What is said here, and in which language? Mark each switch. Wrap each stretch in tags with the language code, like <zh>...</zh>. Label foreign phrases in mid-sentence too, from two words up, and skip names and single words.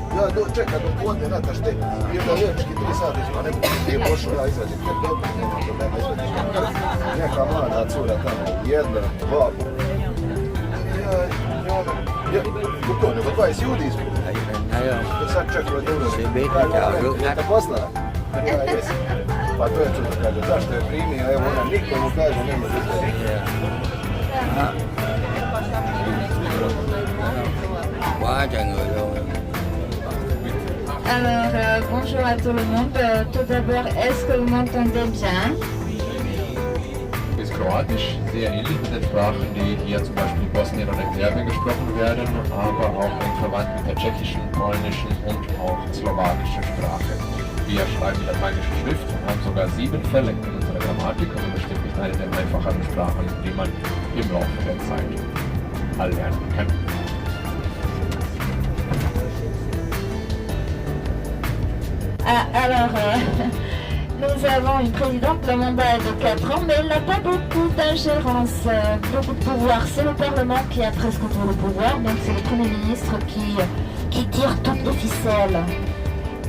<vi>Thấy không? Xe buýt nó chờ rước khách.</vi> <hr>Pa to je čudo, kaže, zašto je primio, evo ona nikomu kaže, ne može biti.</hr> <vi>Quá trời người luôn.</vi> <fr>Alors, bonjour à tout le monde. Tout d'abord, est-ce que vous m'entendez bien?</fr> <de>Ist Kroatisch sehr ähnlich mit den Sprachen, die hier zum Beispiel in Bosnien oder in Serbien gesprochen werden, aber auch eng verwandt mit der tschechischen, polnischen und auch slowakischen Sprache. Wir schreiben lateinische Schrift und haben sogar 7 Fälle in unserer Grammatik, also bestimmt nicht eine der einfacheren Sprachen, die man im Laufe der Zeit erlernen kann.</de> <fr>Alors, nous avons une présidente, le mandat est de 4 ans, mais elle n'a pas beaucoup d'ingérence, beaucoup de pouvoir. C'est le Parlement qui a presque tout le pouvoir, donc c'est le Premier ministre qui tire toutes les ficelles.</fr>